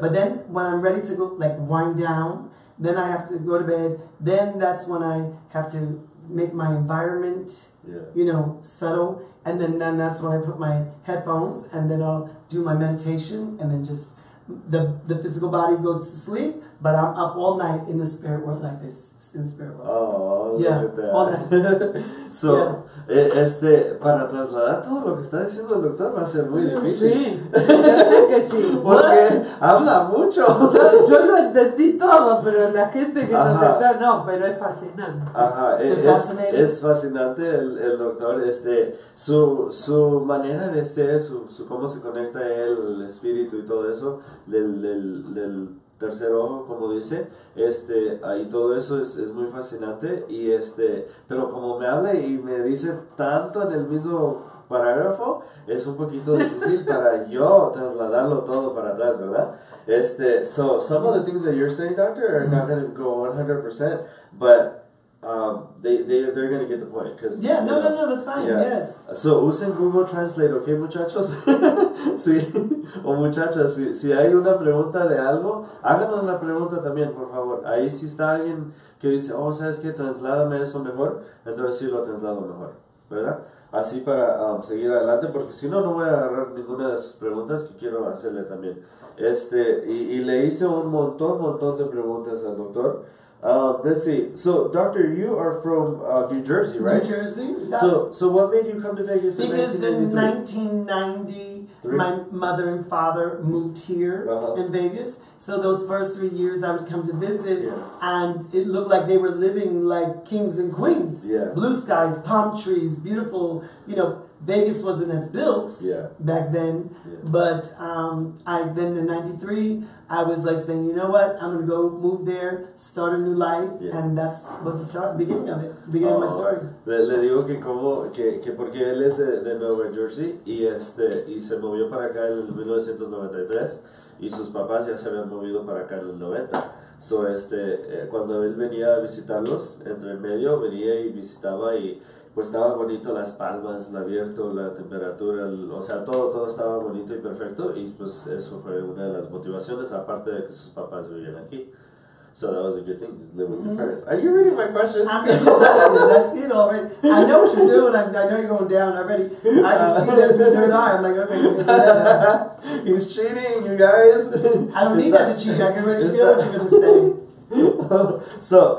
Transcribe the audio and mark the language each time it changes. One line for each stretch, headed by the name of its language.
English: But then when I'm ready to go, wind down, then I have to go to bed, then that's when I have to make my environment, subtle, and then that's when I put my headphones, and then I'll do my meditation, and then just... The physical body goes to sleep, but I'm up all night in the spirit world like this. In the spirit world. Oh, look at that. All night.
Spanish: So, para trasladar todo lo que está diciendo el doctor va a ser muy difícil. Sí, ya sé que sí. Porque habla mucho. Yo lo entendí todo, pero la gente que nos está, no, pero es fascinante. Ajá, es fascinante el doctor, su manera de ser, su cómo se conecta él, el espíritu y todo eso, del tercer ojo, como dice, y todo eso es muy fascinante, pero como me habla y me dice tanto en el mismo parágrafo, es un poquito difícil para yo trasladarlo todo para atrás, ¿verdad?
English: So some of the things that you're saying, doctor, are not going to go 100%, but they're going to get the point. Cause, no, that's fine, yes.
Spanish: So usen Google Translate, ¿ok, muchachos? Sí, o muchachas, si hay una pregunta de algo, háganos la pregunta también, por favor. Ahí si está alguien que dice, ¿sabes qué? Trasládame eso mejor, entonces sí lo traslado mejor, ¿verdad? Así para seguir adelante, porque si no, no voy a agarrar ninguna de sus preguntas que quiero hacerle también. Y le hice un montón de preguntas al doctor.
English: Let's see. So, doctor, you are from New Jersey, right? New Jersey. So what made you come to Vegas in 1993? Because in 1990, my mother and father moved here in Vegas. So those first 3 years I would come to visit, and it looked like they were living like kings and queens. Yeah. Blue skies, palm trees, beautiful. Vegas wasn't as built back then, but then in 93, I was like saying, you know what, I'm going to go move there, start a new life, and that was the beginning of it, the beginning of my story.
Spanish: Le digo que porque él es de Nueva Jersey y se movió para acá en el 1993 y sus papás ya se habían movido para acá en el 90. So cuando él venía a visitarlos, entre el medio venía y visitaba y pues estaba bonito, las palmas, el abierto, la temperatura, o sea, todo estaba bonito y perfecto, y pues eso fue una de las motivaciones, aparte de que sus papás vivían aquí.
English: So that was a good thing to live with your parents. Are you reading my questions? I'm reading your questions. I see it already. I know what you're doing. I know you're going down already. I just see that through the third eye. I'm like, okay. He's cheating, you guys. I don't need that to cheat. I can already feel what you're going to say.